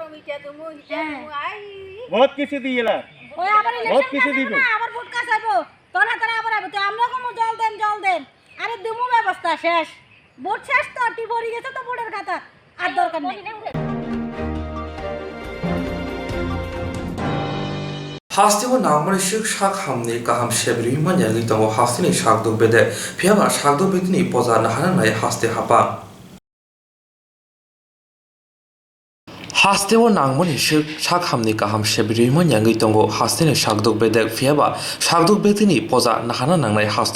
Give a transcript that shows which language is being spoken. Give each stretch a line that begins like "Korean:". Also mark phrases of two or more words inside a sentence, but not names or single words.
Bangla: বহুত কিছু দিয়ে না ওই আবার বহুত কিছু ইলেকশন দিবে। আবার ভোট কাছাবো তখন তারা আবার আইবো তো আমরা কোনো জল দেন আরে দিমু ব্যবস্থা শেষ ভোট শেষ তো টি ভরি গেছে তো ভোটের খাতা আর দরকার নেই
Kok Borok: Hastiwa namari shuk shak hamni kaham shebri manya litamo hastini shakdo bede phiaba shakdo bedini poza nahana nai haste hapa Hastewo nangmoni shakhamni kaham shebiriman yangi tongo hasteni shakduk bedek fiaba shakduk bedini poza nahana nangnai haste